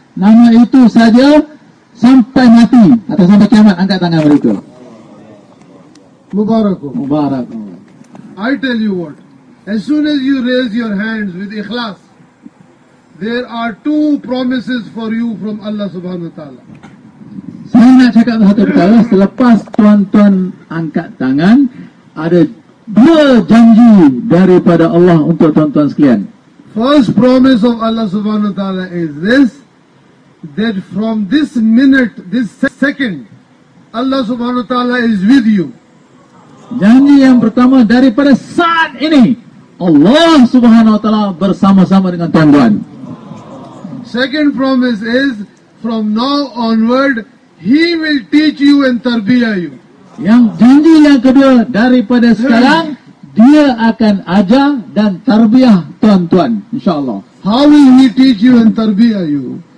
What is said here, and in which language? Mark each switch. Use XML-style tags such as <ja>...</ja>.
<ms>Nama itu saja sampai mati atau sampai kiamat, angkat tangan mereka. Mubarak.</ms> <en>I tell you what. As soon as you raise your hands with ikhlas, There are two promises for you from Allah Subhanahu Wa Taala.</en> <ms>Saya nak cakap satu perkara, selepas tuan-tuan angkat tangan, ada dua janji daripada Allah untuk tuan-tuan sekalian.</ms> <en>First promise of Allah Subhanahu Wa Taala is this, that from this minute, this second, Allah Subhanahu Wa Taala is with you.</en> <ms>Janji yang pertama, daripada saat ini, Allah Subhanahu Wa Taala bersama-sama dengan tuan-tuan.</ms> <en>Second promise is, from now onward, He will teach you and tarbiyah you.</en> <ms>Yang janji yang kedua, daripada sekarang, Dia akan ajar dan tarbiyah tuan-tuan, insyaAllah.</ms> <en>How will He teach you and tarbiyah you?</en>